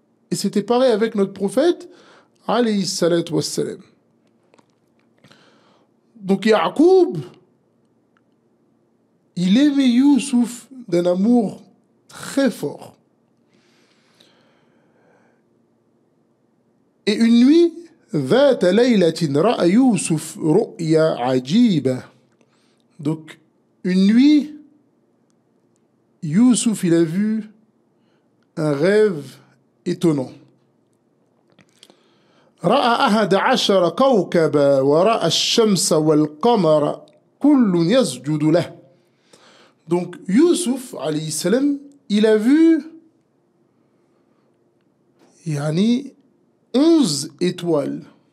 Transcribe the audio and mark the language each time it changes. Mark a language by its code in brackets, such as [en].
[fr] Et c'était pareil avec notre prophète, alayhi salatu wassalam. Donc Ya'qub, il aimait Youssouf d'un amour très fort. Et une nuit, [ar] ذات ليلة رأى يوسف رؤيا عجيبة. [fr] Donc, une nuit, Youssouf, il a vu un rêve étonnant. [ar] رأى 11 كوكبا ورأى الشمس والقمر كل يسجد له. [fr] Donc, Youssouf, alayhi salam, il a vu 11 étoiles.